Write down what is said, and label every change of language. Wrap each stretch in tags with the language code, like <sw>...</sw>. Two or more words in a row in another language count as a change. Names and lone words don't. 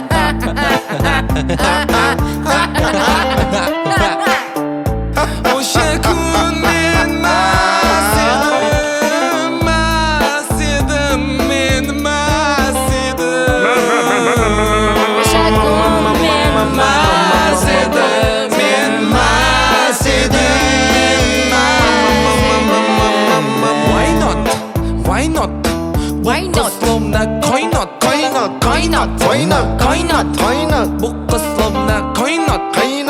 <uz>O'sha kun men mast edim, mast edim, men mast edim. O'sha kun men mast edim, men mast edim.</uz> <en>Why not? Why not? Why not?</en> <uz>Словно koinot, Qaynot, Qaynot. qaynot, Qaynot. qaynot, bu qiz словно koinot. qaynot.</uz>